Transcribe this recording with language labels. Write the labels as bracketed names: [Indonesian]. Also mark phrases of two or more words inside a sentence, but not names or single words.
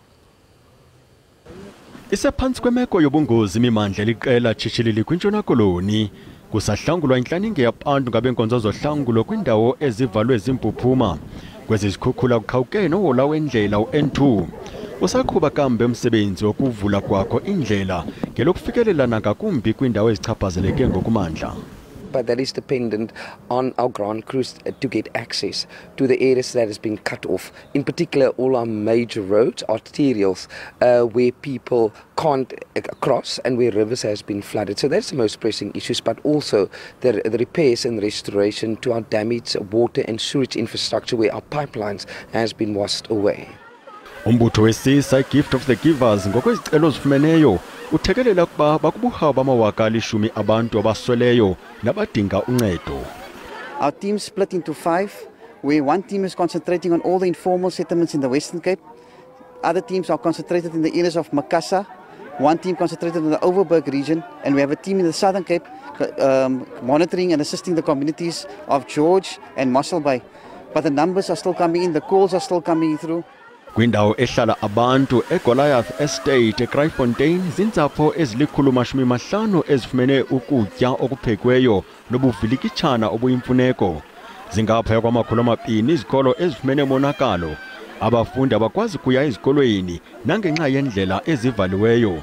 [Xhosa] Isephansi kwemeko yobungozi imimandla liqela Jikelele kwintshona koloni kusahlangulwa inhlaninge yabantu ngabenkonzo zohlangulo kwindawo ezivalwe zimpuphuma kwezi zikhukhula kuqhawuke nohola wendlela u-N2 usaqhuba kambe umsebenzi wokuvula kwakho indlela ngelokufikelela nangakumbi kwindawo ezichaphazeleke ngokumandla. [English] But that is dependent on our ground crews to get access to the areas that has been cut off. In particular, all our major roads, arterials, where people can't cross and where rivers has been flooded. So that's the most pressing issues, but also the repairs and restoration to our damaged water and sewage infrastructure where our pipelines has been washed away. [Xhosa] Umbutho wesisa Gift of the Givers ngokwezicelo zifumeneyo uthekelela kuba bakubuhawu bama10,000 abantu abasweleyo nabadinga uncedo. [English] Our team split into 5, where one team is concentrating on all the informal settlements in the Western Cape. Other teams are concentrated in the areas of Makassar. One team concentrated in the Overberg region, and we have a team in the Southern Cape monitoring and assisting the communities of George and Mossel Bay. But the numbers are still coming in, the calls are still coming through. [Xhosa] Kwindawo ehlala abantu eGoliath Estate eCryfontein zintsapho ezili-150 ezifumene ukutya okuphekweyo nobuvilikitshana obuyimfuneko. Zingaphaya kwama200 izikolo ezifumene monakalo. Abafundi abakwazi kuya ezikolweni nangenxa yendlela ezivaliweyo.